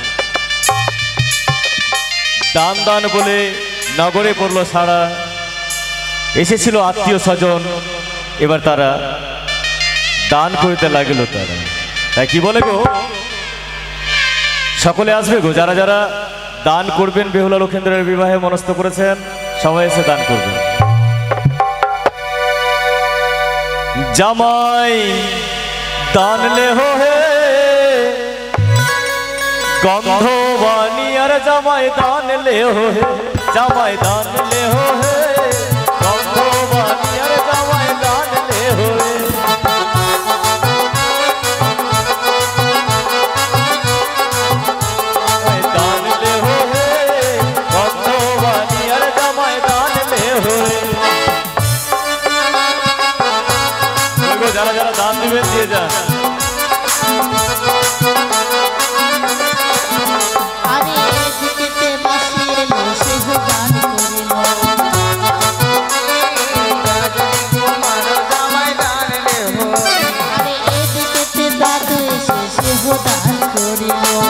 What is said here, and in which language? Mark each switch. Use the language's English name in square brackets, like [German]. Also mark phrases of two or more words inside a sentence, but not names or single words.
[Bangla] দান দান বলে নগরে পড়লো সারা, এসেছিল আত্মীয় স্বজন, এবার তারা দান করতে লাগলো। তারা তাই কি বলে গো, সকলে আসবে গো, যারা যারা দান করবেন বেহুলা লক্ষিন্দরের বিবাহে মনস্থ করেছেন সবাই এসে দান করবেন। [Bhojpuri] জামাই दान ले हो है गंध बानी अरे जमाई दान ले हो है, जमाई दान ले हो है गंध बानी अरे जमाई दान ले हो है। दान ले हो है गंध बानी अरे जमाई दान ले हो है। [Bangla] যারা যারা দান দিবেন দিয়ে যান। আরে দিকেতে বসিয়ে বসে দান করিল, আরে এদিকেতে দাদু এসে সেহ দান করিল,